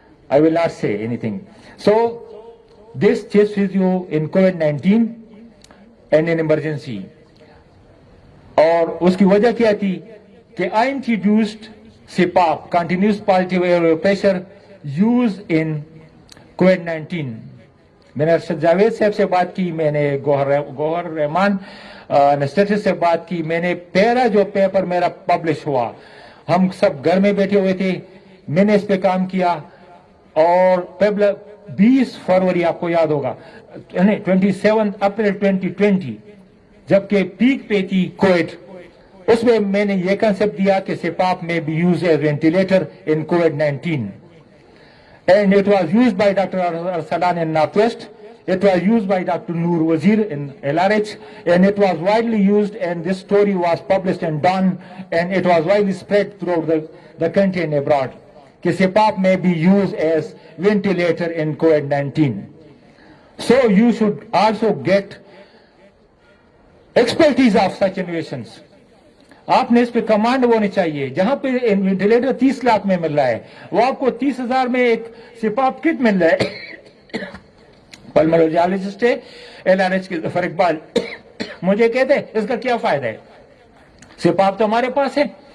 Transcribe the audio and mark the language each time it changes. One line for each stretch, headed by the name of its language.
English: I will not say anything. So this chest physio in COVID-19 and in emergency.
Urdu: اور اس کی وجہ کیا تھی کہ
English: I introduced CPAP, continuous positive airway pressure used in COVID-19.
Urdu: میں نے ارشد جاوید صاحب سے بات کی, میں نے گوہر رحمان انسٹیٹس سے بات کی, میں نے پہلا جو پیپر میرا پبلش ہوا ہم سب گھر میں بیٹھے ہوئے تھے, میں نے اس پہ کام کیا اور 20 فروری آپ کو یاد ہوگا 27 اپریل 2020 جبکہ پیک پہ تھی کووڈ, اس میں میں نے یہ کنسپٹ دیا کہ
English: CPAP may be used as ventilator in COVID-19 and it was used by Dr. Arsalan in Northwest, it was used by Dr. Noor Wazir in LRH and it was widely used and this story was published and done and it was widely spread throughout the country and abroad کہ CPAP may be used as ventilator in COVID-19. So you should also get expertise of such innovations.
Urdu: آپ نے اس پہ command ہونی چاہیے. جہاں پہ ventilator 30 lakh میں مل رہا ہے وہ آپ کو 30,000 میں ایک CPAP کٹ مل رہا ہے. پلمولوجیالوجسٹ ہے LRH کے ظفر اقبال مجھے کہتے ہیں اس کا کیا فائدہ ہے, CPAP تو ہمارے پاس ہے.